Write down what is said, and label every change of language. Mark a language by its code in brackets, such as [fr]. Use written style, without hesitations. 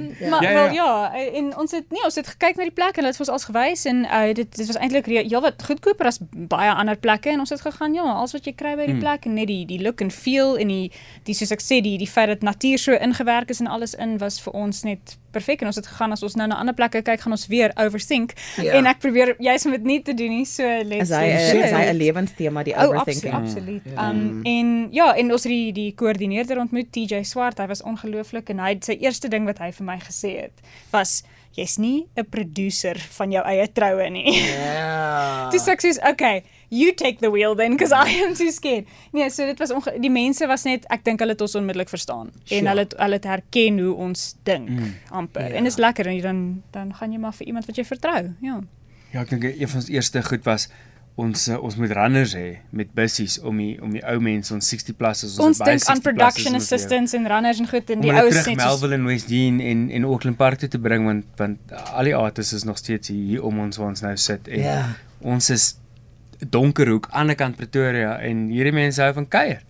[af] Maar wel en ons het gekyk na die plekke en hulle het vir ons als gewys en dit was eintlik heelwat goedkoper as baie ander plekke en ons het gegaan alles wat jy kry by die plek en net die look and feel en die soos ek sê die feit dat natuur so ingewerk is en alles in was vir ons net perfek en ons het gegaan as ons nou na ander plekke kyk gaan ons weer overthink en ek probeer juist om dit nie te doen nie so let's is hy 'n lewenstema die overthinking. Absoluut. En ons het die koördineerder ontmoet TJ Swart, hy was ongelooflik en hy sy eerste ding wat hy vir my gesê het was jy's nie 'n producer van jou eie troue nie. Ja. Dis ek sê [en] okay, you take the wheel then because I am too scared. [af] Nee, so dit was die mense was net ek dink hulle het ons onmiddellik verstaan en hulle het herken hoe ons dink amper. En is lekker en dan gaan jy maar vir iemand wat jy vertrou. Ja. Ja, ek dink een van ons eerste goed was ons moet runners hê met bussies om die ou mense ons 60 plus is ons dink aan production assistants en runners en goed en die ou se Melville en West Dean en Auckland Park toe te bring want al die artists is nog steeds hier om ons waar ons nou sit en ons is Donkerhoek aan die kant Pretoria en hierdie mense hou van kuier.